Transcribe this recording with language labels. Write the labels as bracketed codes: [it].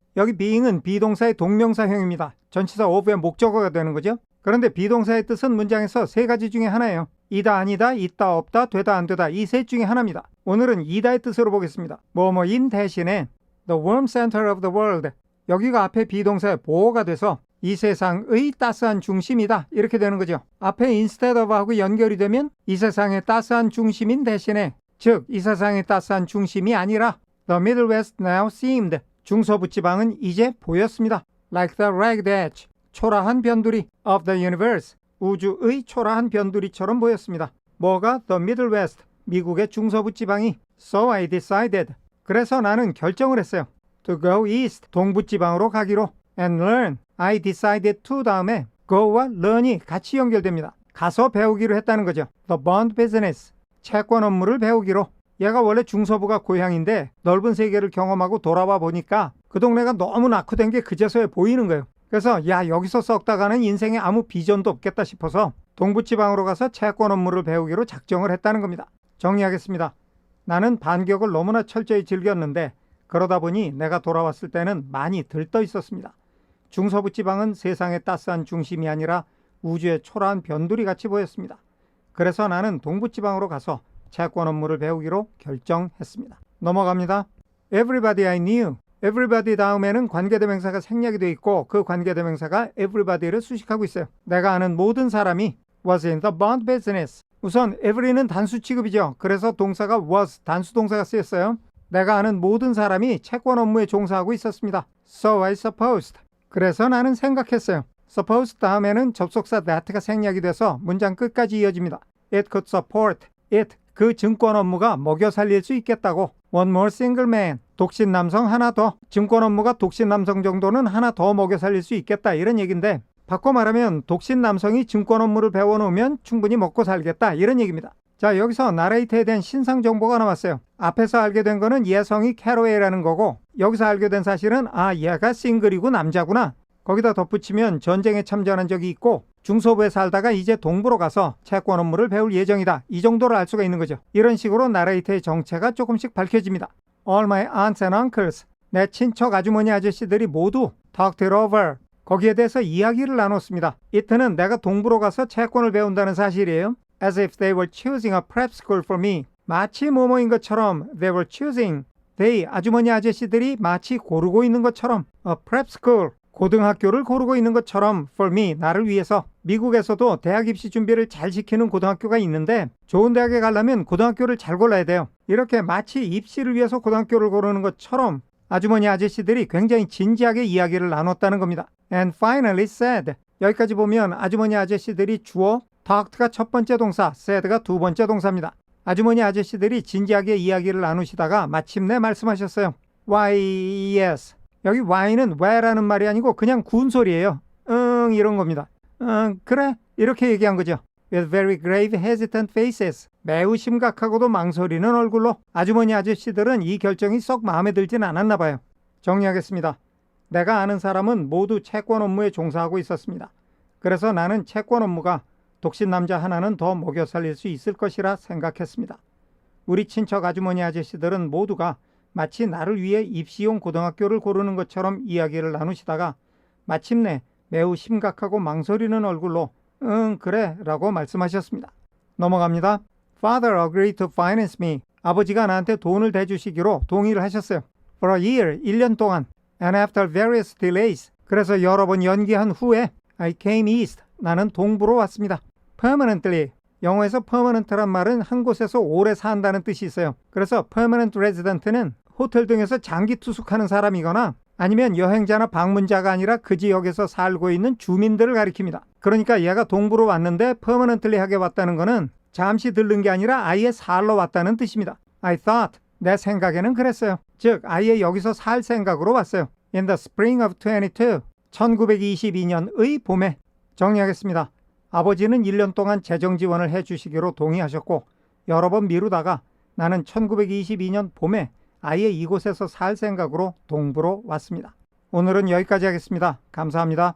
[ko] 여기 being은 비동사의 동명사형입니다. 전치사 of의 목적어가 되는 거죠. 그런데 비동사의 뜻은 문장에서 세 가지 중에 하나예요. 이다 아니다, 있다 없다, 되다 안 되다 이 셋 중에 하나입니다. 오늘은 이다의 뜻으로 보겠습니다. 뭐뭐인 대신에 [en] the warm center of the world. [ko] 여기가 앞에 비동사의 보호가 돼서 이 세상의 따스한 중심이다 이렇게 되는 거죠. 앞에 instead of하고 연결이 되면 이 세상의 따스한 중심인 대신에 즉 이 세상의 따스한 중심이 아니라 [en] the Middle West now seemed. [ko] 중서부 지방은 이제 보였습니다. [en] Like the ragged edge. [ko] 초라한 변두리 [en] of the universe. [ko] 우주의 초라한 변두리처럼 보였습니다. [en] 뭐가 the Middle West. [ko] 미국의 중서부 지방이. [en] So I decided. [ko] 그래서 나는 결정을 했어요. [en] To go east. [ko] 동부 지방으로 가기로. [en] And learn. [ko] I decided to 다음에 go와 learn이 같이 연결됩니다. 가서 배우기로 했다는 거죠. [en] The bond business. [ko] 채권 업무를 배우기로. 얘가 원래 중서부가 고향인데 넓은 세계를 경험하고 돌아와 보니까 그 동네가 너무 낙후된 게 그제서야 보이는 거예요. 그래서 야 여기서 썩다가는 인생에 아무 비전도 없겠다 싶어서 동부지방으로 가서 채권 업무를 배우기로 작정을 했다는 겁니다. 정리하겠습니다. 나는 반격을 너무나 철저히 즐겼는데 그러다 보니 내가 돌아왔을 때는 많이 들떠 있었습니다. 중서부 지방은 세상의 따스한 중심이 아니라 우주의 초라한 변두리 같이 보였습니다. 그래서 나는 동부지방으로 가서 채권 업무를 배우기로 결정했습니다. [en] 넘어갑니다. Everybody I knew. [ko] everybody 다음에는 관계대명사가 생략이 되어 있고 그 관계대명사가 everybody를 수식하고 있어요. 내가 아는 모든 사람이 [en] was in the bond business. [ko] 우선 every는 단수 취급이죠. 그래서 동사가 was 단수 동사가 쓰였어요. 내가 아는 모든 사람이 채권 업무에 종사하고 있었습니다. [en] So I supposed. [ko] 그래서 나는 생각했어요. suppose 다음에는 접속사 that가 생략이 돼서 문장 끝까지 이어집니다. [en] It could support. it. [ko] 그 증권 업무가 먹여 살릴 수 있겠다고. [en] One more single man. [ko] 독신 남성 하나 더. 증권 업무가 독신 남성 정도는 하나 더 먹여 살릴 수 있겠다. 이런 얘기인데 바꿔 말하면 독신 남성이 증권 업무를 배워놓으면 충분히 먹고 살겠다. 이런 얘기입니다. 자, 여기서 나레이트에 대한 신상 정보가 나왔어요. 앞에서 알게 된 거는 예성이 캐로웨이라는 거고 여기서 알게 된 사실은 아 얘가 싱글이고 남자구나. 거기다 덧붙이면 전쟁에 참전한 적이 있고 중서부에 살다가 이제 동부로 가서 채권 업무를 배울 예정이다. 이 정도를 알 수가 있는 거죠. 이런 식으로 나레이터의 정체가 조금씩 밝혀집니다. [en] All my aunts and uncles, [ko] 내 친척 아주머니 아저씨들이 모두 [en] talked it over, [ko] 거기에 대해서 이야기를 나눴습니다. 이트는 내가 동부로 가서 채권을 배운다는 사실이에요. [en] As if they were choosing a prep school for me. [ko] 마치 뭐뭐인 것처럼 they were choosing. they, 아주머니 아저씨들이 마치 고르고 있는 것처럼 a prep school, 고등학교를 고르고 있는 것처럼 for me, 나를 위해서. 미국에서도 대학 입시 준비를 잘 시키는 고등학교가 있는데 좋은 대학에 가려면 고등학교를 잘 골라야 돼요. 이렇게 마치 입시를 위해서 고등학교를 고르는 것처럼 아주머니 아저씨들이 굉장히 진지하게 이야기를 나눴다는 겁니다. [en] And finally said, [ko] 여기까지 보면 아주머니 아저씨들이 주어 talked가 첫 번째 동사, said가 두 번째 동사입니다. 아주머니 아저씨들이 진지하게 이야기를 나누시다가 마침내 말씀하셨어요. [en] Why, yes. [ko] 여기 why는 왜라는 말이 아니고 그냥 군소리예요. 이런 겁니다. 그래? 이렇게 얘기한 거죠. [en] With very grave hesitant faces. [ko] 매우 심각하고도 망설이는 얼굴로. 아주머니 아저씨들은 이 결정이 썩 마음에 들진 않았나 봐요. 정리하겠습니다. 내가 아는 사람은 모두 채권 업무에 종사하고 있었습니다. 그래서 나는 채권 업무가 독신 남자 하나는 더 먹여 살릴 수 있을 것이라 생각했습니다. 우리 친척 아주머니 아저씨들은 모두가 마치 나를 위해 입시용 고등학교를 고르는 것처럼 이야기를 나누시다가 마침내 매우 심각하고 망설이는 얼굴로 그래 라고 말씀하셨습니다. 넘어갑니다. [en] Father agreed to finance me. [ko] 아버지가 나한테 돈을 대주시기로 동의를 하셨어요. [en] For a year, [ko] 1년 동안. [en] And after various delays. [ko] 그래서 여러 번 연기한 후에 [en] I came east. [ko] 나는 동부로 왔습니다. Permanently. 영어에서 permanent란 말은 한 곳에서 오래 산다는 뜻이 있어요. 그래서 permanent resident는 호텔 등에서 장기 투숙하는 사람이거나 아니면 여행자나 방문자가 아니라 그 지역에서 살고 있는 주민들을 가리킵니다. 그러니까 얘가 동부로 왔는데 permanently 하게 왔다는 거는 잠시 들른 게 아니라 아예 살러 왔다는 뜻입니다. [en] I thought, [ko] 내 생각에는 그랬어요. 즉 아예 여기서 살 생각으로 왔어요. [en] In the spring of 22, [ko] 1922년의 봄에. 정리하겠습니다. 아버지는 1년 동안 재정 지원을 해주시기로 동의하셨고 여러 번 미루다가 나는 1922년 봄에 아예 이곳에서 살 생각으로 동부로 왔습니다. 오늘은 여기까지 하겠습니다. 감사합니다.